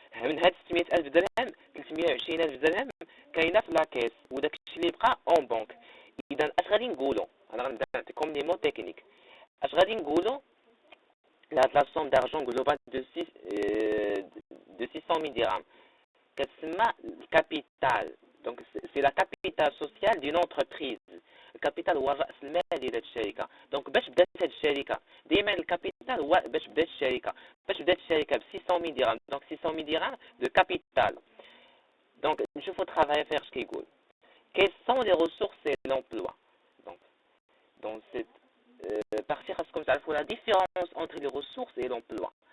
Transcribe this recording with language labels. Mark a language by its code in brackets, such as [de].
[ar] من هاد 600,000 درهم 320,000 درهم كاينه في لاكيس وداك الشيء اللي بقى اون بنك. اذا اش غادي نقولوا انا غنبدا نعطيكم لي مو تكنيك. اش غادي نقولوا [fr] la somme d'argent globale de 600 000 dirhams [ar] كتسمى الكابيتال. دونك [fr] سي لا كابيتال سوسيال [ar] ديال انتربريز. الكابيتال هو راس المال ديال الشركه. دونك باش بدات هاد الشركه دائما الكابيتال هو باش بدات الشركه ب 600 000 dirhams. [fr] دونك 600 000 dirhams de capital. [ar] دونك نشوفوا [fr] travail à faire [ar] اش كيقول. [fr] Quelles sont les ressources et l'emploi. Donc dans cette partie [ar] خاصكم تعرفوا [fr] la différence entre les ressources et l'emploi.